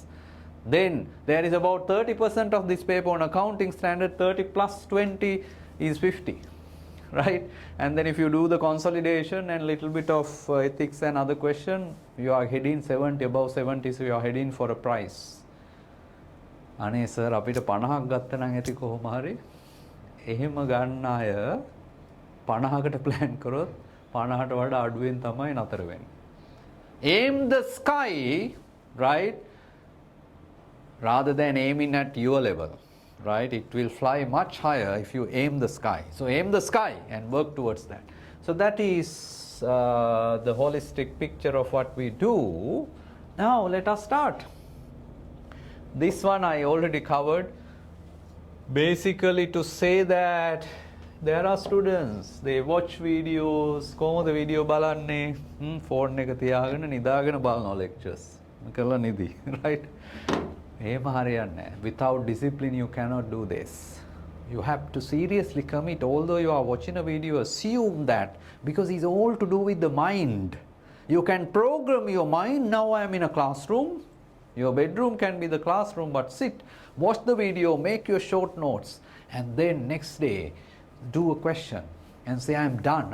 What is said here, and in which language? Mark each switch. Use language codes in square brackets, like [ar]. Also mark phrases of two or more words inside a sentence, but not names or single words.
[en] Then there is about 30% of this paper on accounting standard, 30 plus 20 is 50. Right? And then if you do the consolidation and little bit of ethics and other question, you are heading 70, above 70, so you are heading for a prize. [si] අනේ සර් අපිට 50ක් ගත්ත නම් ඇති කොහොම හරි එහෙම ගන්න අය 50කට plan කරොත් 50ට වඩා අඩුවෙන් තමයි නතර වෙන්නේ. [en] Aim the sky, right? Rather than aiming at your level. Right? It will fly much higher if you aim the sky. So aim the sky and work towards that. So that is the holistic picture of what we do. Now let us start. This one I already covered. Basically to say that there are students, they watch videos, [si] කොහොමද video බලන්නේ? Phone එක තියාගෙන නිදාගෙන බලන lectures. කරලා නිදි, [en] right? Without discipline you cannot do this. You have to seriously commit. Although you are watching a video, assume that, because it's all to do with the mind. You can program your mind. Now I am in a classroom. Your bedroom can be the classroom, but sit, watch the video, make your short notes, and then next day do a question and say, I'm done, I'm ready.